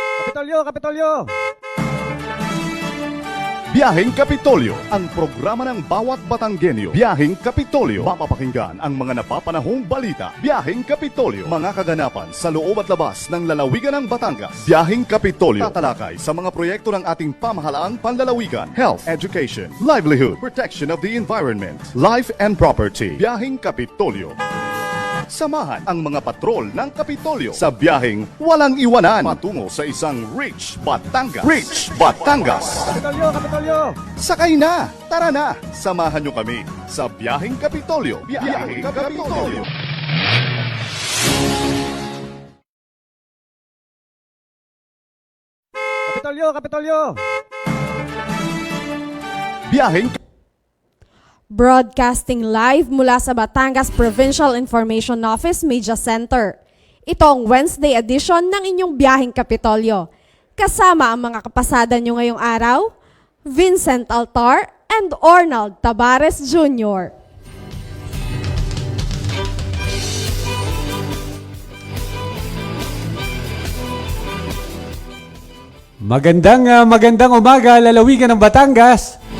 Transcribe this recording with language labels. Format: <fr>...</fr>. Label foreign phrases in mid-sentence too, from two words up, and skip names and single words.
<tl>Kapitolyo, Kapitolyo! Biyaheng Kapitolyo, ang programa ng bawat Batanggenyo. Biyaheng Kapitolyo, mapapakinggan ang mga napapanahong balita. Biyaheng Kapitolyo, mga kaganapan sa loob at labas ng lalawigan ng Batangas. Biyaheng Kapitolyo, tatalakay sa mga proyekto ng ating pamahalaang panlalawigan,</tl> <en>health, education, livelihood, protection of the environment, life and property.</en> <tl>Biyaheng Kapitolyo. Samahan ang mga patrol ng Kapitolyo sa biyaheng walang iwanan patungo sa isang Rich Batangas. Rich Batangas! Kapitolyo, Kapitolyo! Sakay na! Tara na! Samahan nyo kami sa biyaheng Kapitolyo. Biyaheng Kapitolyo! Kapitolyo, Kapitolyo! Biyaheng</tl> <en>Broadcasting live</en> <tl>mula sa Batangas Provincial Information Office Media Center. Ito ang</tl> <en>Wednesday edition</en> <tl>ng inyong biyaheng Kapitolyo. Kasama ang mga kapasada nyo ngayong araw, Vincent Altar and Ornald Tabares Jr. Magandang umaga, lalawigan ng Batangas.</tl>